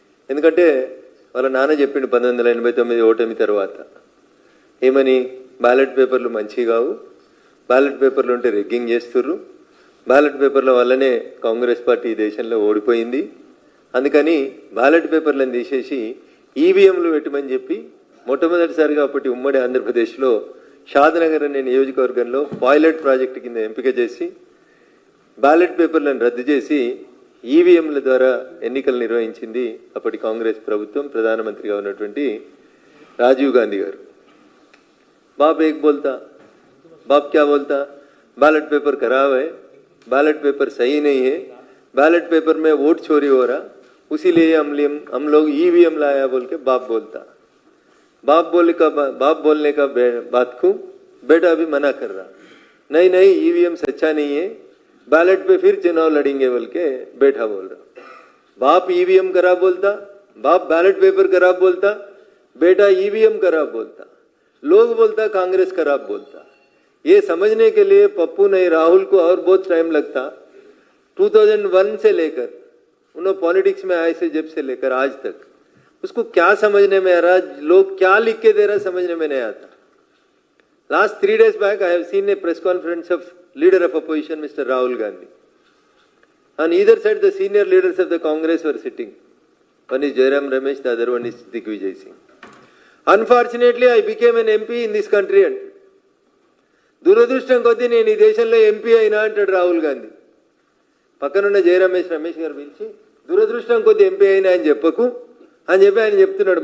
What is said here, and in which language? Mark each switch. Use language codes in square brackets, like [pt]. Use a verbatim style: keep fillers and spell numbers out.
[te] ఎందుకంటే వాళ్ళ నాన్న చెప్పిండు పంతొమ్మిది వందల ఎనభై తొమ్మిది ఓటమి తర్వాత ఏమని, బ్యాలెట్ పేపర్లు మంచివి కావు, బ్యాలెట్ పేపర్లు ఉంటే రిగ్గింగ్ చేస్తుర్రు, బ్యాలెట్ పేపర్ల వల్లనే కాంగ్రెస్ పార్టీ ఈ దేశంలో ఓడిపోయింది, అందుకని బ్యాలెట్ పేపర్లను తీసేసి ఈవీఎంలు పెట్టమని చెప్పి మొట్టమొదటిసారిగా అప్పటి ఉమ్మడి ఆంధ్రప్రదేశ్లో షాద్నగర్ అనే నియోజకవర్గంలో పాయిలట్ ప్రాజెక్టు కింద ఎంపిక చేసి బ్యాలెట్ పేపర్లను రద్దు చేసి ఈవీఎంల ద్వారా ఎన్నికలు నిర్వహించింది అప్పటి కాంగ్రెస్ ప్రభుత్వం, ప్రధానమంత్రిగా ఉన్నటువంటి రాజీవ్ గాంధీ గారు. [hi] బాబ్ ఏక్ బోల్తా బాబ్ క్యా బోల్తా, बैलेट पेपर खराब है, बैलेट पेपर सही नहीं है, बैलेट पेपर में वोट चोरी हो रहा, उसीलिए हम हम लोग ईवीएम लाया बोल के बाप बोलता, बाप बोलने का बाप बोलने का बात को बेटा भी मना कर रहा, नहीं नहीं ईवीएम सच्चा नहीं है, बैलेट पे फिर चुनाव लड़ेंगे बोल के बेटा बोल रहा. बाप ईवीएम खराब बोलता, बाप बैलेट पेपर खराब बोलता, बेटा ईवीएम खराब बोलता, लोग बोलता कांग्रेस खराब बोलता. ये समझने के लिए पप्पू नहीं राहुल को और बहुत टाइम लगता. दो हज़ार एक से लेकर उन्होंने पॉलिटिक्स में आए से जब से लेकर आज तक उसको क्या समझने में आ रहा, लोग क्या लिख के दे रहा समझने में नहीं आता. [en] Last three days back I have seen a press conference of leader of opposition mister Rahul Gandhi. On either side the senior leaders of the Congress were sitting. One is Jairam Ramesh, the other one is Digvijaya Singh. Unfortunately I became an MP in this country and [te] దురదృష్టం కొద్దీ నేను ఈ దేశంలో MP అయినా అంటాడు రాహుల్ గాంధీ. పక్కనున్న జయరమేష్ రమేష్ గారు పిలిచి దురదృష్టం కొద్దీ ఎంపీ అయినా అని చెప్పకు అని చెప్పి ఆయన చెప్తున్నాడు.